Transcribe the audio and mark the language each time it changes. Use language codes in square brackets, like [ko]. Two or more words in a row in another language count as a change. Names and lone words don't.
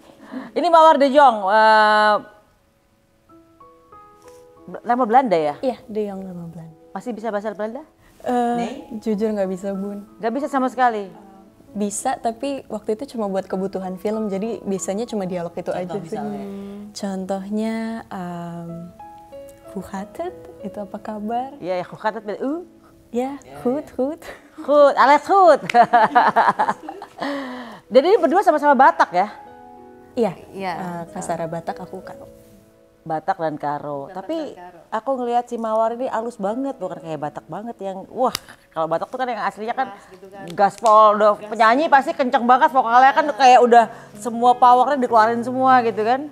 [id] Ini Mawar de Jong. Nama Belanda ya? Iya, dia yang nama Belanda. Masih bisa bahasa Belanda? Jujur nggak bisa, Bun. Gak bisa sama sekali? Bisa, tapi waktu itu cuma buat kebutuhan film, jadi biasanya cuma dialog itu aja sih. Contohnya, [nl] hoe gaat het? [id] Itu apa kabar? Iya, [nl] hoe gaat het? [id] Ya, goed. [nl] Goed, alles goed. [id] Jadi ini berdua sama-sama Batak ya? Iya, Iya. Kak Sarah Batak, aku Karo. Batak dan Karo. Tapi aku ngelihat si Mawar ini halus banget, bukan kayak Batak banget yang wah, kalau Batak tuh kan yang aslinya kan gaspol, udah penyanyi pasti kenceng banget vokalnya kan kayak udah semua powernya dikeluarin semua gitu kan.